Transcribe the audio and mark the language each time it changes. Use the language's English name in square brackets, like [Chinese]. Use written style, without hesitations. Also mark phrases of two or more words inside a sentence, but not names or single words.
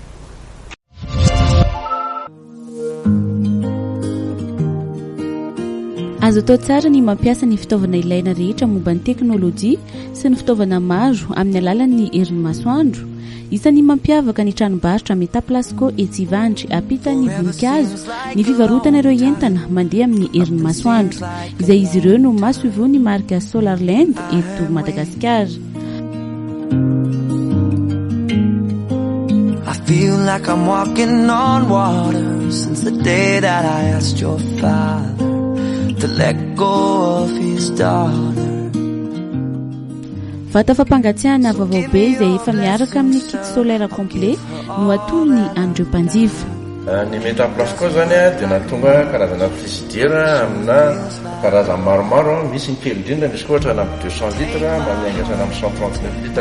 [Malagasy] Azo atao tsara ny mampiasa ny fitaovana ilaina rehetra momba ny teknôlôjia sy ny fitaovana maro amin'ny alalan'ny herin'ny masoandro. Isan'ny mampiavaka ny tranombarotra Metalplasco etsivandry ampitany voninkazo ny fivarotana ireo entana mandeha amin'ny herin'ny masoandro, izay izy ireo no mahasoivo ny marika Solarland eto Madagasikara. [English] I feel like I'm walking on water since the day that I asked your father to let go of his daughter. [Malagasy] Vata fampangatsiahana vaovao be izay efa miaraka amin'ny [French] kit solaire complet [Malagasy] no atolony andreo mpanjifa. Ny Metalplasco zany dia natonga karazana frigidaire amina karazana maromaro, misy ny kely indrindra, misy koa ohatra na 200 litres manengasana amin'ny 139 litres.